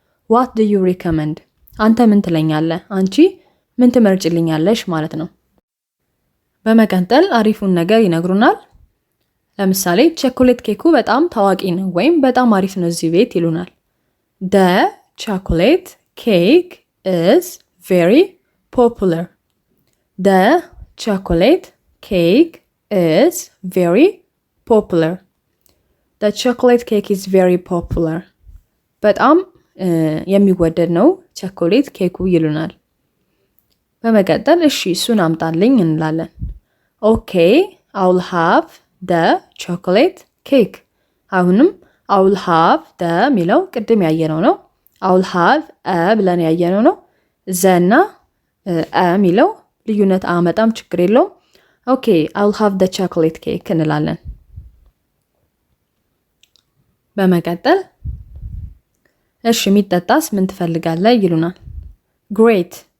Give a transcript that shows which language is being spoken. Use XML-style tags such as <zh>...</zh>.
<en>what do you recommend?</en> <am>አንተ ምን ትለኛለህ አንቺ ምን ትመርጭልኛለሽ ማለት ነው። በመቀጠል አሪፉን ነገር ይነግሩናል። ለምሳሌ ቸኮሌት ኬኩ በጣም ታዋቂ ነው ወይም በጣም አሪፍ ነው እዚህ ቤት ይሉናል።</am> <en>the chocolate cake is very popular. the chocolate cake is very popular. the chocolate cake is very popular.</en> <am>በጣም የሚወደድ ነው ቸኮሌት ኬኩ ይሉናል። በመቀጠል እሺ እሱን አምጣልኝ እንላለን።</am> <en>okay I'll have the chocolate cake.</en> <am>አሁንም</am> <en>I'll have the</en> <am>ሚለው ቅድም ያየነው ነው።</am> <en>I'll have</en> <am>ብለን ያየነው ነው። ዘና ሚለው ልዩነት አመጣም ችግር የለውም።</am> <en>okay I'll have the chocolate cake</en> <am>እንላለን። በመቀጠል እሺ የሚጠጣስ ምን ትፈልጋለህ ይሉናል።</am> <en>great</en>